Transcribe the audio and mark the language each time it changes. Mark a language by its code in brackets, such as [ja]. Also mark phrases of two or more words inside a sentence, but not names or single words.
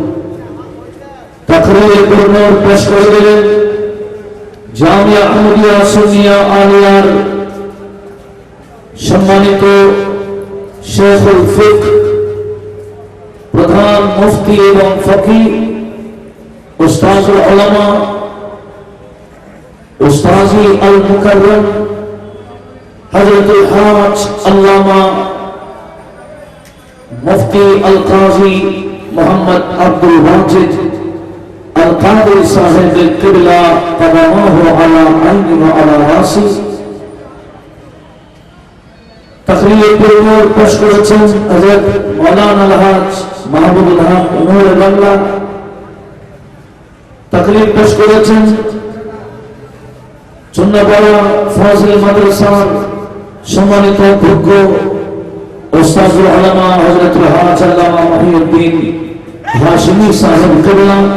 [bn] তাকরীর পূর্ণ পেশ করে দিলেন জামিয়া আহমদিয়া সুন্নিয়া আলিয়ার সম্মানিত শেখুল ফিকহ প্রধান মুফতি এবং ফকিহ উস্তাদুল উলামা উস্তাজি আল মুকাররম হযরতুল হাজ আল্লামা মুফতি আল কাজী মোহাম্মদ আব্দুল ওয়াজিদ [ar] القادری صاحب القبلہ قدمہ علی عین و علی راسی [bn] তকরীর পুর নূর پیش করেছেন হযরত মাওলানা আল-হাজ মাহমুদুল হক নূর বাংলা। তকরীর পেশ করেছেন চুন্নাপাড়া ফাজিল মাদ্রাসার সম্মানিত অধ্যক্ষ উস্তাদুল উলামা হযরতুল হাজ আল্লামা মহিউদ্দিন হাশিমি সাহেব কিবলা।